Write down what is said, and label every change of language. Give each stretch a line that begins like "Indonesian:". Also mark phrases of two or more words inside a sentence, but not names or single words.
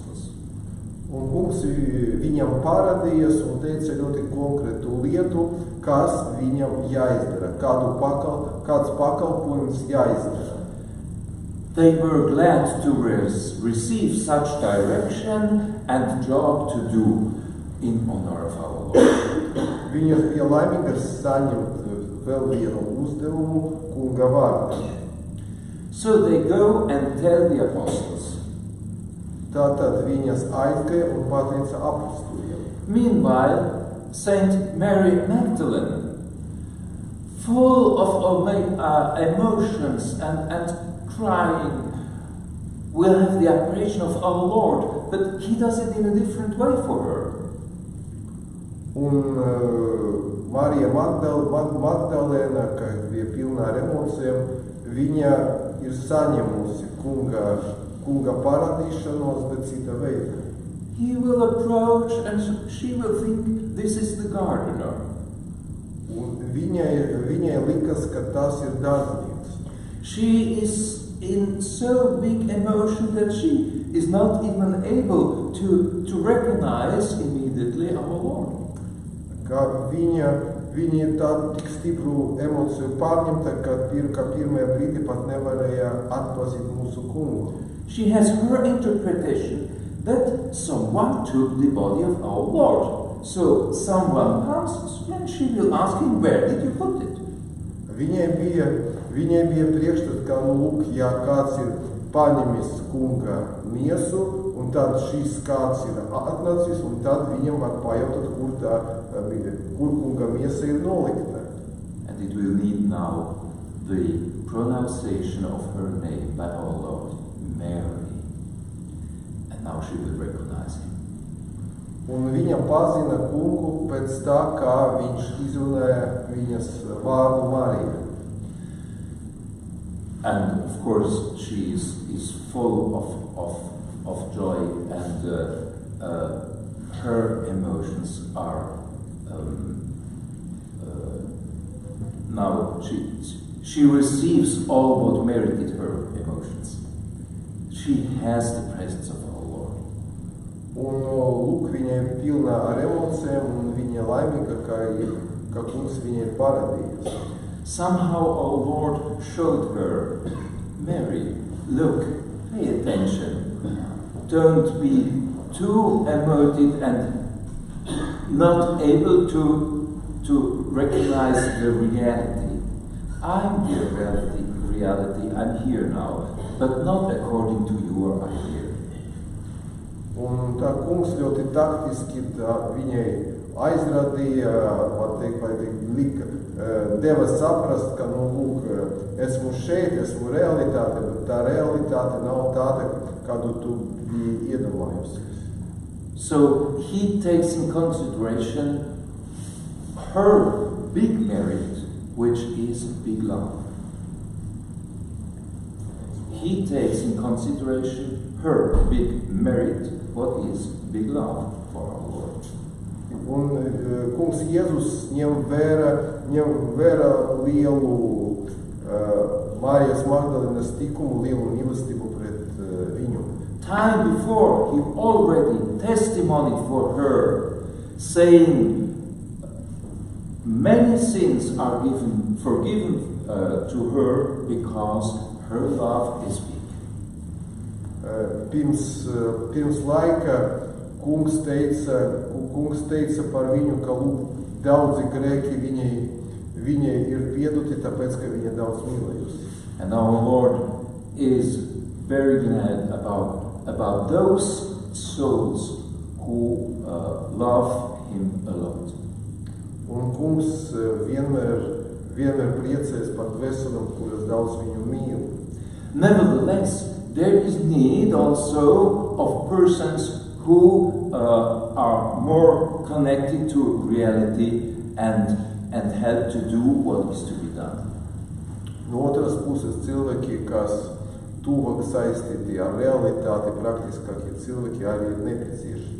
Latvian: Un kungs viņam parādījās un teica ļoti konkrētu lietu, kas viņam jāizdara, kāds pakalpojums jāizdara.
English: They were glad to receive such direction and job to do in honor of our Lord.
Latvian: Viņas bija laimīgas saņemt vēl vienu uzdevumu kunga vārdā.
English: So they go and tell the apostles.
Latvian: Tātad viņas aizgāja un pateica apostoliem.
English: Meanwhile, Saint Mary Magdalene, full of emotions and crying, will have the apparition of our Lord, but he does it in a different way for her.
Latvian: Un Marija Magdalēna, kas bija pilna ar emocijām, viņa ir saņemusi kunga parādīšanos, bet cita veida.
English: He will approach and she will think this is the gardener.
Latvian: Un viņai likas, ka tas ir dārznieks.
English: She is in so big emotion that she is not even able to recognize immediately our Lord.
Latvian: Ka viņa ir tādu tik stipru emociju pārņemta, ka pirmajā brīdī pat nevarēja atpazīt mūsu kungu.
English: She has her interpretation that someone took the body of our Lord. So someone comes and she will ask him, where did you put it?
Latvian: Viņai bija priekšstats, ka, lūk, ja kāds ir paņemis kunga miesu, un tad šīs kāds ir atnācis, un tad viņam var pajautāt, kur kunga miesa ir nolikta.
English: And it will need now the pronunciation of her name by our Lord, Mary. And now she will recognize him.
Latvian: Un viņa pazina kungu pēc tā, kā viņš izrunāja viņas vārdu Mariju.
English: And of course she is full of joy, and her emotions are now she receives all what merited her emotions. She has the presence of our Lord.
Latvian: Un lūk, viņa ir pilna ar emocijām, un viņa laimīga, ka kungs viņa ir parādījies.
English: Somehow our Lord showed her, Mary, look, pay attention. Don't be too emotive and not able to recognize the reality. I'm the reality, I'm here now, but not according to your idea.
Latvian: Un tā kungs ļoti taktiski viņai aizrādīja, deva saprast, ka, lūk, esmu šeit, esmu realitāte, bet tā realitāte nav tāda, kādu tu biji iedomājusies.
English: So he takes in consideration her big merit, which is big love. He takes in consideration her big merit, what is big love for our Lord.
Latvian: Un kungs Jēzus ņem vērā lielu Marijas Magdalēnas tikumu, lielu mīlestību pret viņu.
English: Time before, he already testimonied for her, saying, many sins are forgiven to her because her love is big.
Latvian: Kungs kungs teica par viņu, ka lūk, daudzi grēki viņai ir piedoti, tāpēc, ka viņa daudz mīlējusi.
English: And our Lord is very glad about those souls who love Him a lot.
Latvian: Un kungs vienmēr priecēs par dvēselēm, kuras daudz viņu mīl.
English: Nevertheless, there is need also of persons who are more connected to reality and help to do what is to be done.
Latvian: No otras puses cilvēki, kas tuvāk saistīti ar realitāti, praktiskākie cilvēki arī ir nepieciešami.